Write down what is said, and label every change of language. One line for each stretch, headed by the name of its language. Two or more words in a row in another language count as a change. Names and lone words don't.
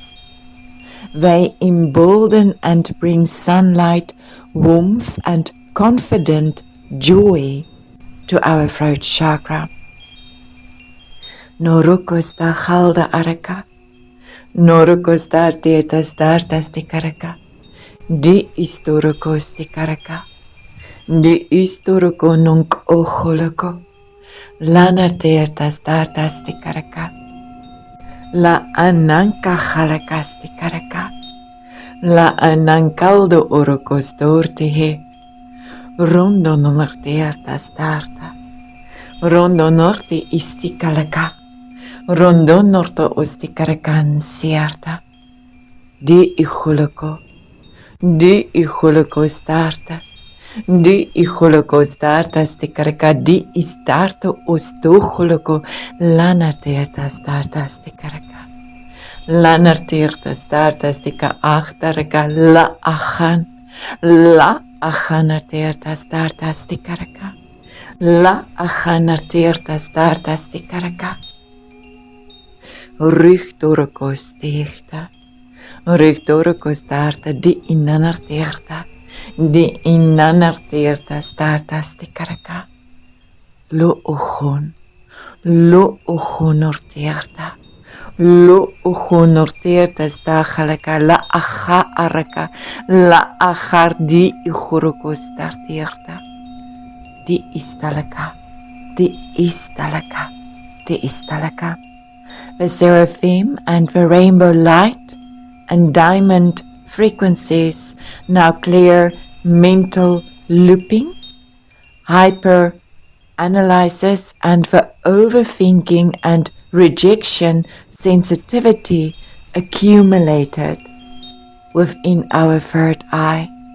English: They embolden and bring sunlight, warmth and confident joy to our throat chakra. Norukos da halda araka, norukos dar dietas dartas de karaka, di istorokos de karaka, di istoroko nunk oholoko, lanar dietas dartas de karaka, la ananka halakas de karaka, la anankaldo orokos dortehe, rondo nonar dietas darta, rondo norte istikalaka, rondo norto ostikarakan sierta, di ihuloko starta, di ihuloko starta stikaraka, di istarto ostuhuloko, lanarteerta starta stikaraka, lanarteerta starta stika achtaraka, la achanarteerta starta stikaraka, la achanarteerta starta stikaraka. Richtorokos teerta, richtorokos starta, di inanarteerta starta stikaraka, lo ojon norteerta, lo ojon norteerta stahalaka, la acha araka, la achar di ichorokos starteerta, di istalaka, di istalaka, di istalaka. The seraphim and the rainbow light and diamond frequencies now clear mental looping, hyper analysis, and the overthinking and rejection sensitivity accumulated within our third eye.